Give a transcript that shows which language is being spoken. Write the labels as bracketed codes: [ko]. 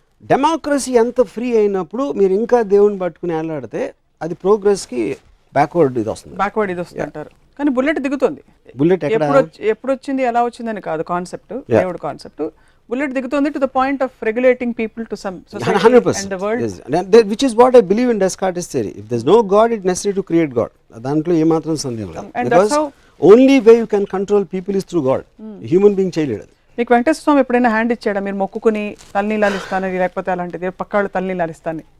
[te] Democracy ఎంత free అయినప్పుడు మీరు ఇంకా దేవుని పట్టుకుని వెళ్ళాడితే అది ప్రోగ్రెస్కి బ్యాక్వర్డ్ ఇది వస్తుంది అంటారు. కానీ బుల్లెట్ దిగుతుంది. బుల్లెట్ ఎప్పుడు వచ్చింది, ఎలా వచ్చిందని కాదు కాన్సెప్ట్, దేవుడు కాన్సెప్ట్. బుల్లెట్ దిగుతుంది [en] To the point of regulating people to some society and the world, which is what I believe in Descartes' theory. If there's no God, it's necessary to create God. [te] దాంట్లో ఏమాత్రం సందేహం లేదు. [en] Because only way you can control people is through God. Human being చేయలేడు. [te] మీకు వెంకటేశ్వర స్వామి ఎప్పుడైనా hand ఇచ్చాడా, మీరు మొక్కుకుని తలనీలాలు ఇస్తానని, లేకపోతే అలాంటిది పక్కాళ్ళు తలనీలాలు ఇస్తాను?